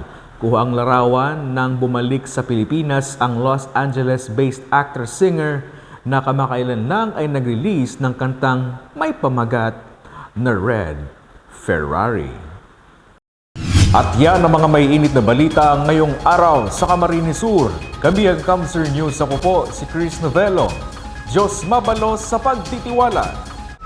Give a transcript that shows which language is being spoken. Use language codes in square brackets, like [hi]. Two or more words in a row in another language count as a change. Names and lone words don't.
[tl] Kuha ang larawan nang bumalik sa Pilipinas ang Los Angeles-based actor-singer na kamakailan lang ay nag-release ng kantang may pamagat na Red Ferrari. At yan ang mga may init na balita ngayong araw sa Camarines Sur. Kami ang Kamsur News. Ako po si Chris Novello. [bik] Diyos mabalos sa pagtitiwala.